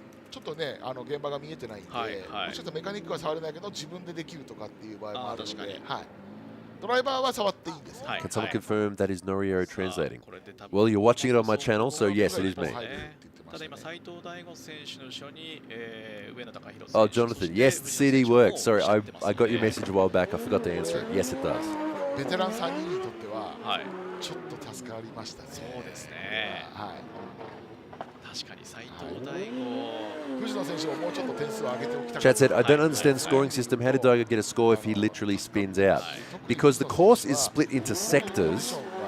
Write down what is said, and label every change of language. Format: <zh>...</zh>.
<ja>ちょっとね、現場が見えてないんで、もしかしたらメカニックは触れないけど、自分でできるとかっていう場合もあるので、ドライバーは触っていいんですよ。</ja> <en>Can someone confirm that is Noriero translating? Well, you're watching it on my channel, so yes, it is me.</en> <ja>ただ今、斉藤大吾選手の後ろに上野隆弘選手。</ja> <en>Oh, Jonathan, yes, the CD works. Sorry, I got your message a while back. I forgot to answer it. Yes, it does.</en> <ja>ベテラン3人にとっては、ちょっと助かりましたね。そうですね。確かに斉藤大吾。藤野選手ももうちょっと点数を上げておきたい。</ja> <en>Chad said, I don't understand the scoring system. How did Daigo get a score if he literally spins out? Because the course is split into sectors.</en>